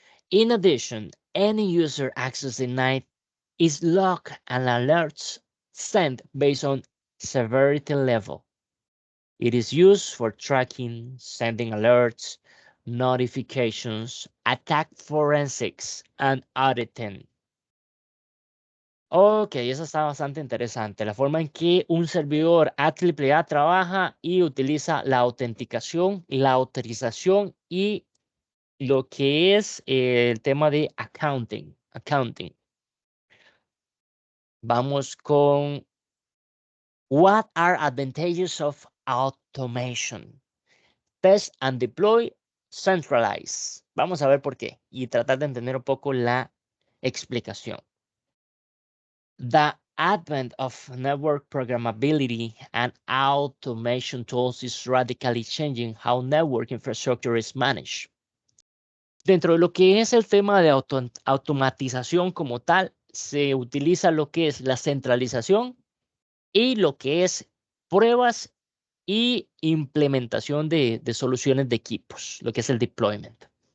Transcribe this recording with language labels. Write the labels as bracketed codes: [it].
[en] In addition, any user access denied is logged and alerts sent based on severity level. It is used for tracking, sending alerts, notifications, attack forensics, and auditing. [es] Ok, eso está bastante interesante. La forma en que un servidor AAA trabaja y utiliza la autenticación, la autorización y lo que es el tema de accounting. Vamos con [en] What are advantages of automation? Test and deploy, centralize. [es] Vamos a ver por qué y tratar de entender un poco la explicación. [en] The advent of network programmability and automation tools is radically changing how network infrastructure is managed. [es] Dentro de lo que es el tema de automatización como tal, se utiliza lo que es la centralización y lo que es pruebas y implementación de soluciones de equipos, lo que es el deployment.